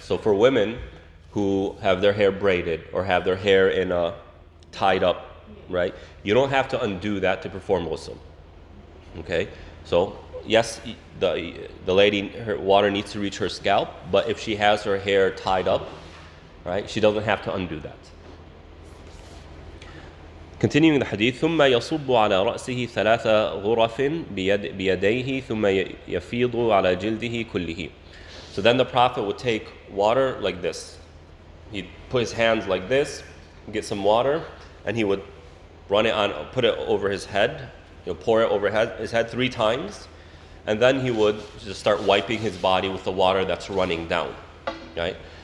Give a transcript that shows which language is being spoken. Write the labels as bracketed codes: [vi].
[en] So for women who have their hair braided or have their hair in a tied up, right? You don't have to undo that to perform ghusl. Okay? So, yes, the lady, her water needs to reach her scalp, but if she has her hair tied up, right, she doesn't have to undo that. Continuing the hadith, [ar] ثم يصب على رأسه ثلاث غرف بيديه ثم يفيض على جلده كله. [en] So then the Prophet would take water like this. He'd put his hands like this, get some water, and he would put it over his head, pour it over his head 3 times, and then he would just start wiping his body with the water that's running down, right?